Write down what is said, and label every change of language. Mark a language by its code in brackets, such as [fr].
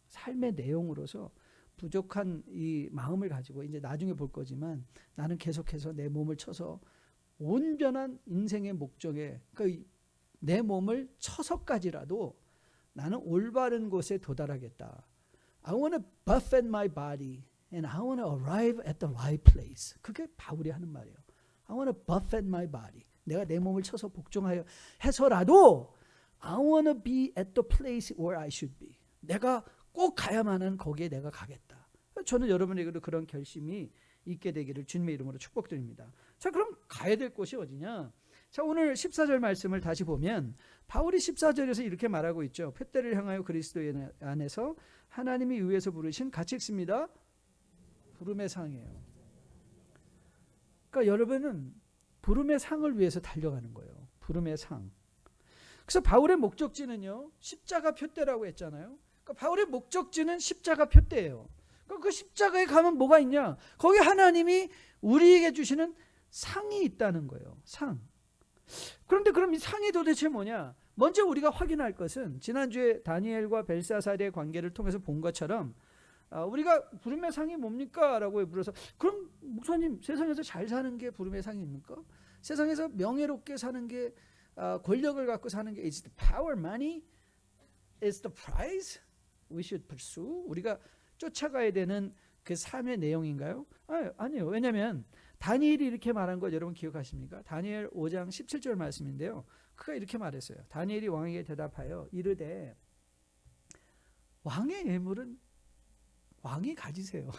[ko] 삶의 내용으로서 부족한 이 마음을 가지고 이제 나중에 볼 거지만 나는 계속해서 내 몸을 쳐서 온전한 인생의 목적에 내 몸을 쳐서까지라도 나는 올바른 곳에 도달하겠다. [en] I want to buffet my body and I want to arrive at the right place. [ko] 그게 바울이 하는 말이에요. [en] I want to buffet my body. [ko] 내가 내 몸을 쳐서 복종하여 해서라도 [en] I want to be at the place where I should be. [ko] 내가 꼭 가야만 하는 거기에 내가 가겠다. 저는 여러분에게도 그런 결심이 있게 되기를 주님의 이름으로 축복드립니다. 자, 그럼 가야 될 곳이 어디냐? 자, 오늘 14절 말씀을 다시 보면 바울이 14절에서 이렇게 말하고 있죠. 푯대를 향하여 그리스도 안에서 하나님이 위에서 부르신, 같이 읽습니다. 부름의 상이에요. 그러니까 여러분은 부름의 상을 위해서 달려가는 거예요. 부름의 상. 그래서 바울의 목적지는요, 십자가 푯대라고 했잖아요. 그러니까 바울의 목적지는 십자가 푯대예요. 그러니까 그 십자가에 가면 뭐가 있냐? 거기 하나님이 우리에게 주시는 상이 있다는 거예요. 상. 그런데 그럼 이 상이 도대체 뭐냐? 먼저 우리가 확인할 것은 지난주에 다니엘과 벨사살의 관계를 통해서 본 것처럼 우리가 부름의 상이 뭡니까? 라고 물어서, 그럼 목사님, 세상에서 잘 사는 게 부름의 상입니까? 세상에서 명예롭게 사는 게, [en] 권력을 갖고 사는 게 is the power, money is the prize we should pursue? [ko] 우리가 쫓아가야 되는 그 삶의 내용인가요? 아니요. 왜냐하면 다니엘이 이렇게 말한 거 여러분 기억하십니까? 다니엘 5장 17절 말씀인데요. 그가 이렇게 말했어요. 다니엘이 왕에게 대답하여 이르되 왕의 예물은 왕이 가지세요.